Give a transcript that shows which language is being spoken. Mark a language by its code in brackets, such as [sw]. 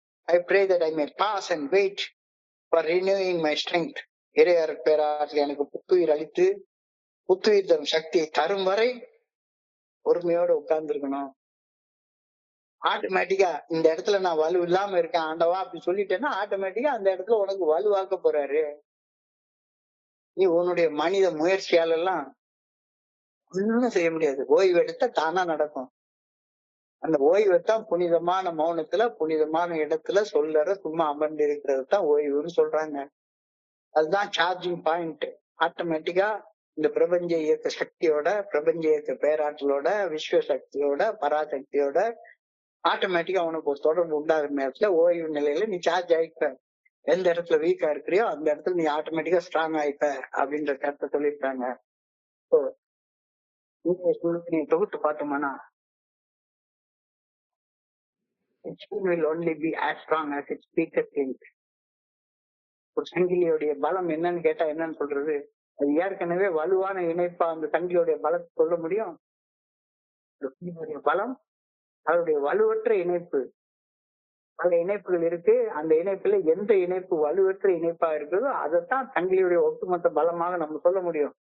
[en] I pray that I may pass and wait for renewing my strength. [ta] இறையர் பேராற்றல் எனக்கு புத்துயிர் அளித்து புத்துயிர் தரும் சக்தியை தரும் வரை பொறுமையோட உட்கார்ந்து இருக்கணும். ஆட்டோமேட்டிக்கா இந்த இடத்துல நான் வலு இல்லாம இருக்கேன் ஆண்டவா அப்படி சொல்லிட்டேன்னா ஆட்டோமேட்டிக்கா அந்த இடத்துல உனக்கு வலுவாக்க போறாரு. நீ உன்னுடைய மனித முயற்சியால எல்லாம் ஒண்ணும் செய்ய முடியாது. ஓய்வு எடுத்தா தானா நடக்கும். அந்த ஓய்வைத்தான் புனிதமான மௌனத்துல, புனிதமான இடத்துல சொல்லற சும்மா அமர்ந்து இருக்கிறது தான் ஓய்வுன்னு சொல்றாங்க. அதுதான் சார்ஜிங் பாயிண்ட். ஆட்டோமேட்டிக்கா இந்த பிரபஞ்ச இயக்க சக்தியோட, பிரபஞ்ச இயக்க பேராற்றலோட, விஸ்வ சக்தியோட, பராசக்தியோட ஆட்டோமேட்டிக்கா உனக்கு ஒரு தொடர்பு உண்டாகிற நேரத்துல ஓய்வு நிலையில நீ சார்ஜ் ஆயிப்ப. எந்த இடத்துல வீக்கா இருக்கிறியோ அந்த இடத்துல நீ ஆட்டோமேட்டிக்கா ஸ்ட்ராங் ஆயிப்ப அப்படின்ற கருத்தை சொல்லியிருக்காங்க. நீ தொகுத்து பார்த்தோம்னா [en] will only be as strong as its weakest link. [ta] ஒரு சங்கிலியோடைய பலம் என்னன்னு கேட்டா என்னன்னு சொல்றது? அது ஏற்கனவே வலுவான இணைப்பா அந்த சங்கிலியோடைய பலத்தை சொல்ல முடியும்? பலம் அதனுடைய வலுவற்ற இணைப்பு. பல இணைப்புகள் இருக்கு. அந்த இணைப்புல எந்த இணைப்பு வலுவற்ற இணைப்பா இருக்குதோ அதைத்தான் சங்கிலியுடைய ஒட்டுமொத்த பலமாக நம்ம சொல்ல முடியும்.